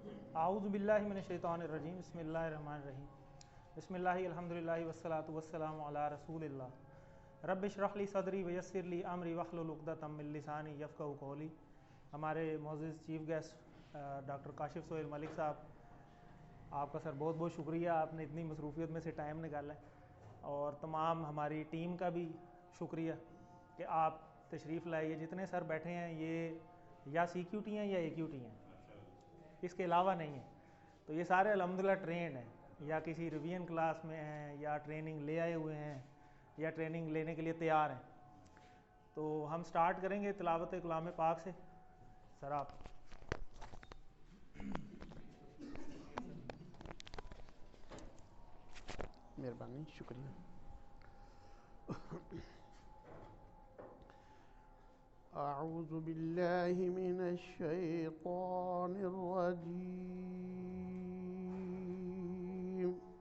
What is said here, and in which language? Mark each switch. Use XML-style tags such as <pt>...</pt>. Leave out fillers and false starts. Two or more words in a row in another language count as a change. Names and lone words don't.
<ar>أعوذ بالله من الشيطان الرجيم بسم الله الرحمن الرحيم بسم الله الحمد لله والصلاة والسلام على رسول الله رب اشرح لي صدري ويسر لي أمري واحلل عقدة من لساني يفقهوا قولي.</ar> <ur>ہمارے معزز</ur> <en>chief guest</en> <ur>ڈاکٹر کاشف سہیل ملک صاحب، آپ کا سر بہت بہت شکریہ، آپ نے اتنی مصروفیت میں سے ٹائم نکالا ہے. اور تمام ہماری ٹیم کا بھی شکریہ کہ آپ تشریف لائیے. جتنے سر بیٹھے ہیں یہ یا CQT ہیں یا AQT ہیں، اس کے علاوہ نہیں ہے. تو یہ سارے الحمدللہ ٹرینڈ ہیں، یا کسی</ur> <en>revision class</en> <ur>میں ہیں، یا ٹریننگ لے آئے ہوئے ہیں، یا ٹریننگ لینے کے لیے تیار ہیں. تو ہم اسٹارٹ کریں گے تلاوت کلام پاک سے. سر آپ. مہربانی، شکریہ.</ur> <ar>أعوذ بالله من الشيطان الرجيم.</ar>